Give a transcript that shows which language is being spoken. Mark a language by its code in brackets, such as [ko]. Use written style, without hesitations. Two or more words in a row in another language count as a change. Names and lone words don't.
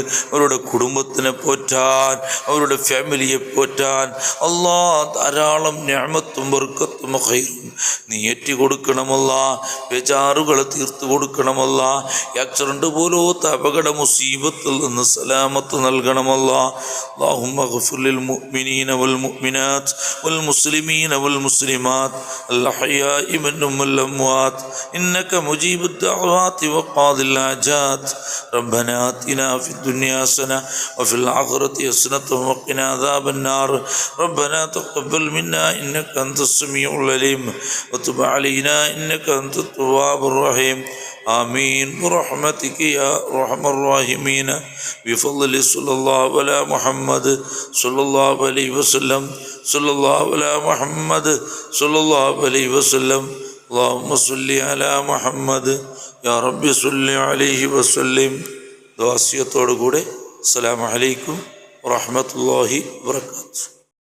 [ml] അവരുടെ കുടുംബത്തിനെ പോറ്റാൻ, അവരുടെ ഫാമിലിയെ പോറ്റാൻ അല്ലാഹ് ധാരാളം നിഅമത്തും ബർക്കത്തും ഖൈറും നീ ഏറ്റി കൊടുക്കണമല്ല. ബേജാറുകളെ തീർത്തു കൊടുക്കണമല്ല. ആക്സിഡന്റ് പോലത്തെ അപകട മുസീബത്തിൽ നിന്ന് സലാമത്ത് നൽകണമല്ല. [ar] اللهم اغفر لل مؤمنين وال مؤمنات وال المسلمين والمسلمات الأحياء منهم والأموات إنك مجيب الدعوات وقاضي الحاجات. ربنا آتنا في الدنيا حسنة وفي الآخرة حسنة وقنا عذاب النار. ربنا تقبل منا إنك أنت السميع العليم وتب علينا إنك أنت التواب الرحيم. آمين برحمتك يا أرحم الراحمين. بفضل صلى الله على محمد صلى الله عليه وسلم صلى الله على محمد صلى الله عليه وسلم. اللهم صل على محمد يا رب صل عليه وسلم. [ml] ദുആസിയത്തോടു കൂടെ [ar] السلام عليكم ورحمة الله وبركاته.